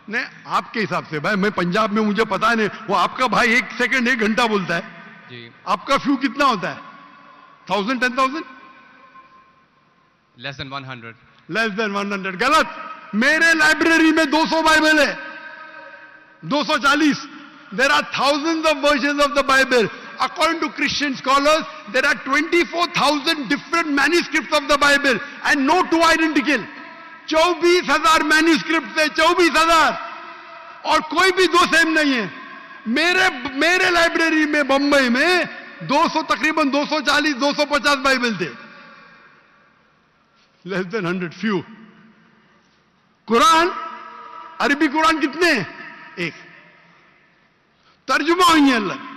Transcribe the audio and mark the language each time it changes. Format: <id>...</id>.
<ur>نہیں, آپ کے حساب سے. بھائی میں پنجاب میں, مجھے پتا نہیں, وہ آپ کا بھائی 1 سیکنڈ 1 گھنٹہ بولتا ہے. جی. آپ کا فیو کتنا ہوتا ہے؟ 1000 10,000</ur> <en>Less than 100. Less than 100. غلط.</en> <ur>میرے لائبریری میں 200 بائبل ہے, 240.</ur> <en>There are thousands of versions of the Bible. According to Christian scholars, there are 24,000 different manuscripts of the Bible and no two identical.</en> <ur>24,000 manuscripts ہے, 24,000, اور کوئی بھی دو سیم نہیں ہے. میرے لائبریری میں بمبئی میں 200 تقریباً 240 250 بائبل تھے.</ur> <en>Less than 100, few.</en> <ur>قرآن, عربی قرآن کتنے ہیں؟ 1. ترجمہ ہوئی ہے اللہ.</ur>